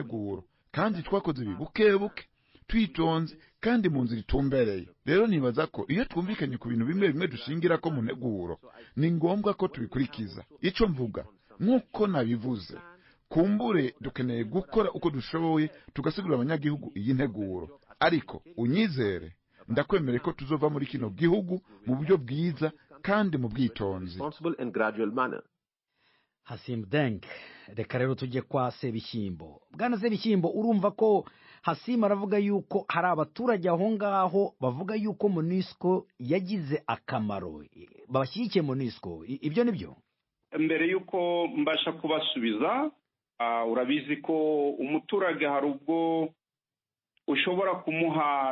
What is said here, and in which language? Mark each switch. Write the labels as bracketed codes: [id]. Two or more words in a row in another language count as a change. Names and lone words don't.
[rn] nteguro kandi twakoze bibukebuke twitonze kandi mu nzira itumbereye rero nibaza ko iyo twumvikanye ku bintu bimwe bimwe dushingira ko mu nteguro ni ngombwa ko tubikurikiza ico mvuga nkuko nabivuze kumbure dukeneye gukora uko dushoboye tugasigura abanyagihugu iyi nteguro ariko unyizere ndakwemere ko tuzova muri kino gihugu mu buryo bwiza kandi mu bwitonzi. [rw] Hasim Deng, reka rero tujye kwa Sebishyimbo. Bwana Sebishyimbo, urumva ko Hasim aravuga yuko hari abaturage aho ngaho bavuga yuko MONUSCO yagize akamaro babashyigikiye MONUSCO, ibyo nibyo? Mbere yuko mbasha kubasubiza, urabizi ko umuturage hari ubwo ushobora kumuha